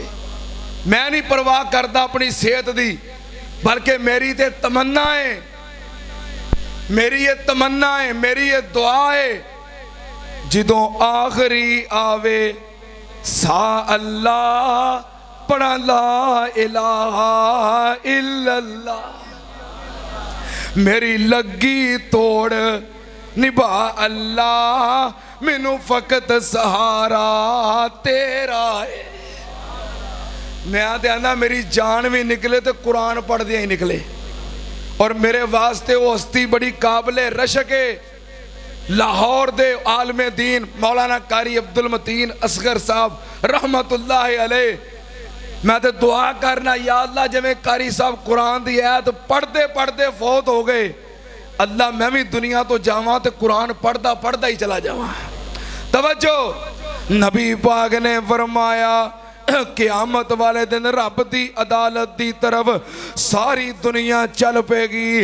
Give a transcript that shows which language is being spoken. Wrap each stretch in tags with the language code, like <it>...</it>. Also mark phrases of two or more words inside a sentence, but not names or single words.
<ur>میں نہیں پرواہ کرتا اپنی صحت دی، بلکہ میری تے تمنا ہے، میری یہ تمنا ہے، میری یہ دعا ہے، جدوں آخری آوے سا اللہ پڑھا</ur> <ar>لا إله إلا الله,</ar> <pa>میری لگی توڑ نبھا اللہ، مینوں فقط سہارا تیرا ہے. میں آندا میری جان بھی نکلے تو قرآن پڑھدیاں ہی نکلے.</pa> <ur>اور میرے واسطے وہ ہستی بڑی قابلِ رشک ہے، لاہور دے عالمِ دین مولانا قاری عبدالمتین اصغر صاحب</ur> <ar>رحمة الله عليه.</ar> <pa>میں تو دعا کرنا</pa> <ar>يا الله</ar> <pa>جویں قاری صاحب قرآن دی آیت پڑھتے پڑھتے فوت ہو گئے، اللہ میں بھی دنیا تو جاواں تو قرآن پڑھتا پڑھتا ہی چلا جاواں. توجہ، نبی پاک نے فرمایا قیامت والے دن رب دی عدالت دی طرف ساری دنیا چل پیگی.</pa>